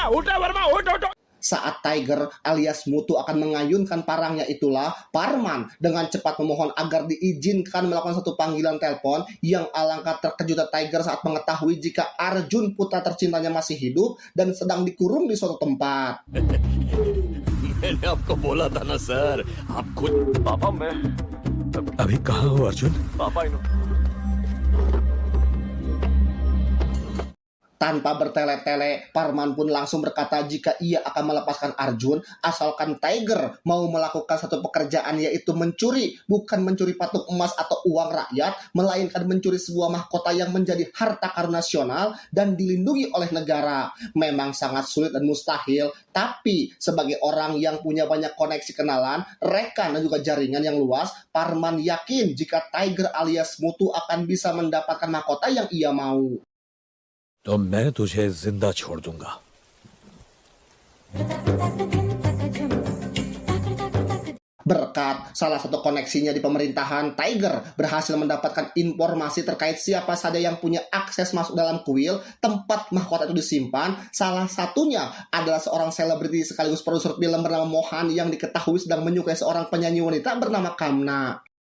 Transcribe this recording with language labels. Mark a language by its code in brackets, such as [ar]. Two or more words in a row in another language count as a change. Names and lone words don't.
[hi] उठा वर्मा, उठ उठ. [id] Saat Tiger alias Muthu akan mengayunkan parangnya itulah, Parman dengan cepat memohon agar diizinkan melakukan satu panggilan telepon yang alangkah terkejutnya Tiger saat mengetahui jika Arjun putra tercintanya masih hidup dan sedang dikurung di suatu tempat. [hi] मैंने आपको बोला था ना सर, आप खुद. पापा मैं अभी कहाँ हो अर्जुन? पापा इन्हों. [id] Tanpa bertele-tele, Parman pun langsung berkata jika ia akan melepaskan Arjun asalkan Tiger mau melakukan satu pekerjaan, yaitu mencuri, bukan mencuri patung emas atau uang rakyat, melainkan mencuri sebuah mahkota yang menjadi harta karun nasional dan dilindungi oleh negara. Memang sangat sulit dan mustahil, tapi sebagai orang yang punya banyak koneksi kenalan, rekan dan juga jaringan yang luas, Parman yakin jika Tiger alias Muthu akan bisa mendapatkan mahkota yang ia mau. [hi] तो मैं तुझे जिंदा छोड़ दूंगा. [id] Berkat salah satu koneksinya di pemerintahan, Tiger berhasil mendapatkan informasi terkait siapa saja yang punya akses masuk dalam kuil tempat mahkota itu disimpan. Salah satunya adalah seorang selebriti sekaligus produser film bernama Mohan yang diketahui sedang menyukai seorang penyanyi wanita bernama Kamna.